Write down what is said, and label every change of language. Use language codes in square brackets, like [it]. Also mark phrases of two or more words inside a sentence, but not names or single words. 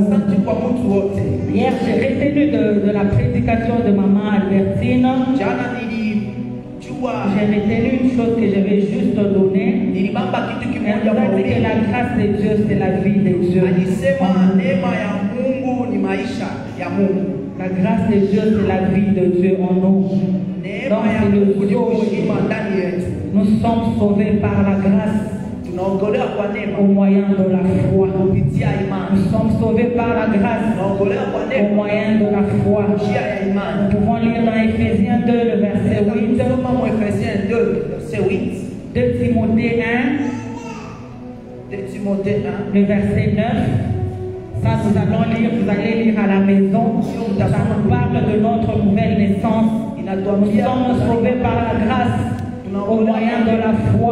[fr] Hier, j'ai retenu de la prédication de Maman Albertine. J'ai retenu une chose que je vais juste donner. Elle nous a dit que la grâce de Dieu, c'est la vie de Dieu. [sw] maisha ya Mungu. [fr] La grâce de Dieu, c'est la vie de Dieu en nous. [sw] Neema ya Mungu ni uzima ndani yetu. [fr] Nous sommes sauvés par la grâce [sw] Tunaokolewa kwa neema [fr] au moyen de la foi. [sw] kupitia imani. [fr] Nous sommes sauvés par la grâce [sw] Tunaokolewa kwa [fr] au [sw] neema [fr] moyen de la foi. [sw] njia ya imani. [fr] Nous pouvons lire dans Éphésiens 2, le verset 8, [sw] Soma mu Efesiens 2 verset 8, [fr] 2 Timothée 1, 2 Timothée 1. le verset 9. Ça, nous allons lire, vous allez lire à la maison. Ça nous parle de notre nouvelle naissance. Nous sommes sauvés par la grâce au moyen de la foi.